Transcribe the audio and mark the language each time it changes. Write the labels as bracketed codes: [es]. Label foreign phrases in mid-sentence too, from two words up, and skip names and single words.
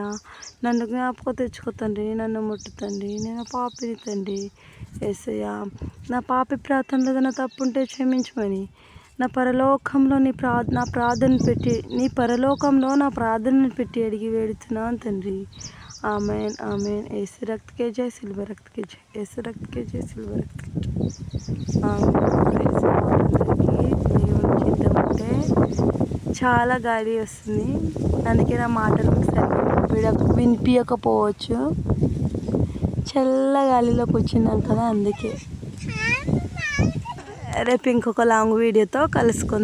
[te] నన్ను జ్ఞాపకం తెచ్చుకో తండ్రి, నన్ను ముట్టుతండి. నేను పాపిని తండ్రి యేసయ్యా. నా పాపి ప్రార్థనలో ఏదైనా తప్పుంటే క్షమించమని నా పరలోకంలో నా ప్రార్థనను పెట్టి అడిగి వేడుతున్నాను తండ్రి. ఆమెన్ ఆమెన్. [hi] यीशु रक्त के जय, सिल्वर रक्त के जय, यीशु रक्त के जय, सिल्वर रक्त के जय. [te] దేవుని చిత్తం అంటే చాలా గాలి వస్తుంది, అందుకే నా మాటలు వినిపించకపోవచ్చు. చల్ల గాలిలో కూర్చున్నాను కదా, అందుకే. రేపు ఇంకొక లాంగ్ వీడియోతో కలుసుకుందాం.